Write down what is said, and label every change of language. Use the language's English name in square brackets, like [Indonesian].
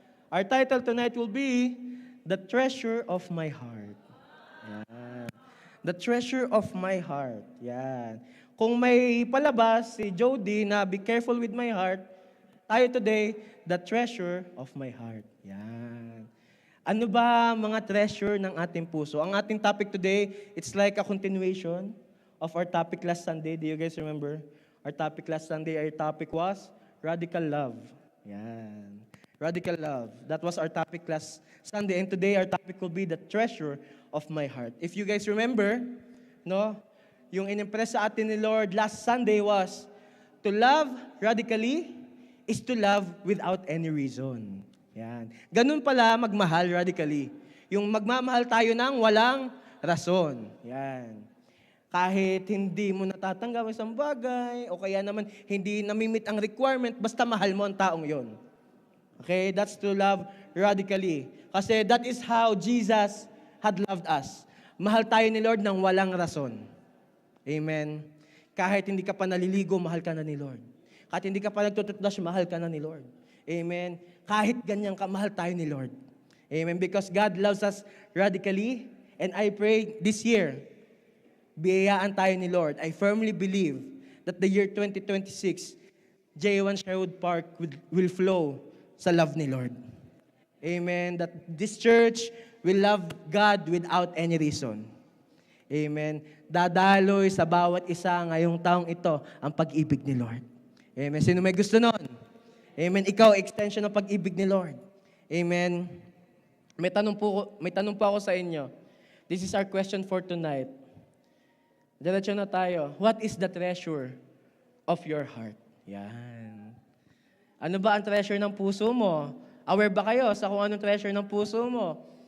[English] Our title tonight will be, The Treasure of My Heart. Yan. The Treasure of My Heart. Yan. [Filipino] Kung may palabas si Jody na [English] Be Careful with My Heart, tayo today, The Treasure of My Heart. Yan. [Filipino] Ano ba mga treasure ng ating puso? Ang ating topic today, [English] it's like a continuation of our topic last Sunday. Do you guys remember? Our topic last Sunday, our topic was Radical Love. Yan. Radical Love. That was our topic last Sunday. And today, our topic will be the treasure of my heart. If you guys remember, no, [Filipino] yung inimpress sa atin ni Lord [English] last Sunday was, to love radically is to love without any reason. Yan. [Filipino] Ganun pala magmahal radically. Yung magmamahal tayo ng walang rason. Yan. Kahit hindi mo natatanggap isang bagay, o kaya naman hindi namimit ang requirement, basta mahal mo ang taong yon. [English] Okay? That's to love radically. Kasi that is how Jesus had loved us. [Filipino] Mahal tayo ni Lord ng walang rason. Amen. Kahit hindi ka pa naliligo, mahal ka na ni Lord. Kahit hindi ka pa nagtututbrush, mahal ka na ni Lord. Amen. Kahit ganyan kamahal tayo ni Lord. Amen. [English] Because God loves us radically. And I pray this year, [Filipino] biyayaan tayo ni Lord. [English] I firmly believe that the year 2026, J1 Sherwood Park will flow [Filipino] sa love ni Lord. [English] Amen. That this church will love God without any reason. Amen. [Filipino] Dadaloy sa bawat isa ngayong taong ito ang pag-ibig ni Lord. Amen. Sino may gusto nun? Amen. Ikaw, extension ng pag-ibig ni Lord. Amen. May tanong po ako sa inyo. [English] This is our question for tonight. Diretso na tayo. What is the treasure of your heart? Yan. [Filipino] Ano ba ang treasure ng puso mo? Aware ba kayo sa kung anong treasure ng puso mo?